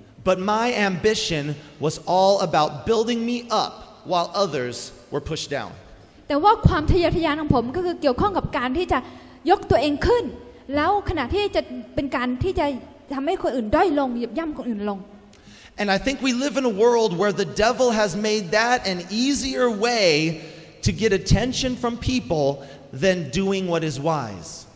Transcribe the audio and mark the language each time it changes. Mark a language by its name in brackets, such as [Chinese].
[English] But my ambition was all about building me up while others were pushed down. [Thai] แต่ว่าความทะเยอทะยานของผมก็คือเกี่ยวข้องกับการที่จะยกตัวเองขึ้นแล้วขณะที่จะเป็นการที่จะทำให้คนอื่นด้อยลงเหยียบย่ำคนอื่นลง [English] And I think we live in a world where the devil has made that an easier way to get attention from people than doing what is wise.